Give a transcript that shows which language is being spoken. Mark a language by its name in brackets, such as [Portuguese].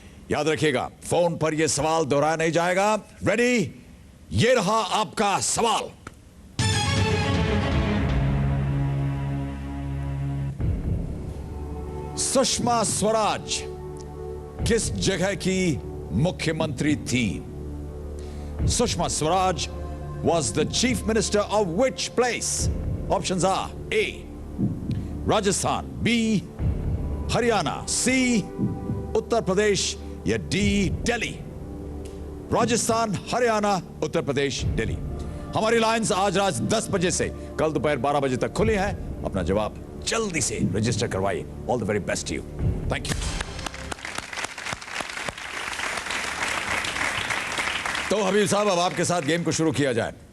[Hindi] याद रखिएगा, फोन पर यह सवाल दोहराया नहीं जाएगा। रेडी? ये रहा आपका सवाल। सुषमा स्वराज किस जगह की मुख्यमंत्री थी? [English] Sushma Swaraj was the chief minister of which place? Options are A, Rajasthan, B, Haryana, C, Uttar Pradesh या D, Delhi. [Hindi] राजस्थान, हरियाणा, उत्तर प्रदेश, दिल्ली। हमारी लाइंस आज रात 10 बजे से कल दोपहर 12 बजे तक खुली हैं। अपना जवाब जल्दी से रजिस्टर करवाइए। [English] All the very best to you. Thank you. [Hindi] तो हबीब साहब, अब आपके साथ गेम को शुरू किया जाए।